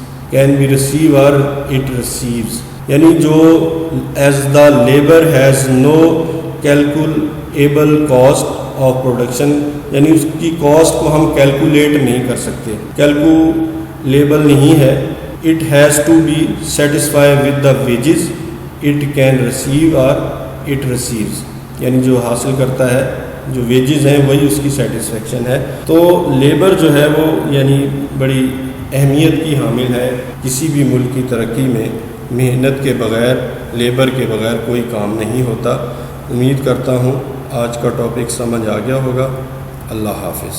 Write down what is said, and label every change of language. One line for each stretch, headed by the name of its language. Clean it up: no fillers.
English: Can be receive or it receives.
Urdu: یعنی جو
English: as the labor has no calculable cost of production,
Urdu: یعنی اس کی cost کو ہم کیلکولیٹ نہیں کر سکتے, کیلکولیبل نہیں ہے.
English: It has to be satisfied with the wages it can receive or it receives.
Urdu: یعنی جو حاصل کرتا ہے, جو ویجز ہیں وہی اس کی سیٹسفیکشن ہے. تو لیبر جو ہے وہ یعنی بڑی اہمیت کی حامل ہے. کسی بھی ملک کی ترقی میں محنت کے بغیر, لیبر کے بغیر کوئی کام نہیں ہوتا. امید کرتا ہوں آج کا ٹاپک سمجھ آ گیا ہوگا. اللہ حافظ.